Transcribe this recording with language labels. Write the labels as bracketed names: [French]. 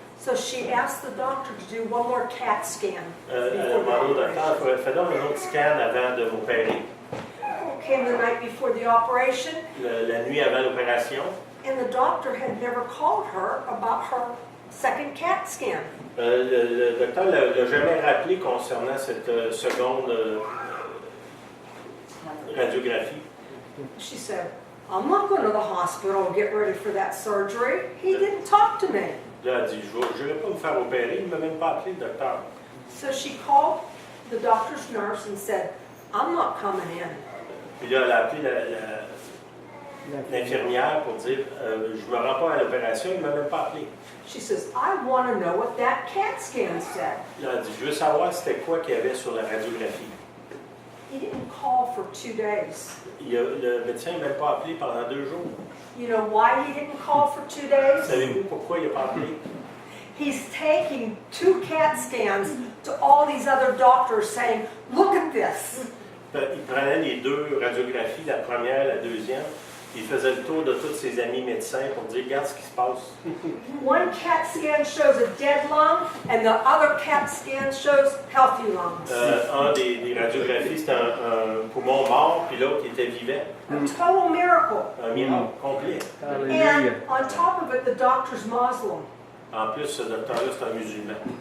[English] So she asked the doctor to do one more CAT scan. [French] Elle a [English] before the [French] demandé au docteur, [English] operation. [French] fais donc un autre scan avant de m'opérer. [English] Came the night before the operation, [French] La nuit avant l'opération, [English] and the doctor had never called her about her second CAT scan. [French] le docteur ne l'a jamais rappelé concernant cette seconde radiographie. [English] She said, I'm not going to the hospital to get ready for that surgery. He didn't talk to me. [French] Là, elle dit, je ne vais pas me faire opérer, il ne m'a même pas appelé le docteur. [English] So she called the doctor's nurse and said, I'm not coming in. [French] Puis là, elle a appelé l'infirmière pour dire, je ne me rends pas à l'opération, il ne m'a même pas appelé. [English] She says, I want to know what that CAT scan said. [French] Là, elle dit, je veux savoir c'était quoi qu'il y avait sur la radiographie. [English] He didn't call for 2 days. [French] Le médecin n'a même pas appelé pendant 2 jours. [English] You know why he didn't call for 2 days? [French] Savez-vous pourquoi il n'a pas appelé? [English] He's taking 2 CAT scans to all these other doctors saying, look at this. [French] Il prenait les 2 radiographies, la première, la deuxième. Il faisait le tour de tous ses amis médecins pour dire, regarde ce qui se passe. [English] One CAT scan shows a dead lung and the other CAT scan shows healthy lungs. [French] Un des radiographies, c'était un poumon mort, puis l'autre qui était vivant. [English] A total miracle. [French] Un miracle complet. [English] And on top of it, the doctor's Muslim. [French] En plus, ce docteur-là, c'est un musulman.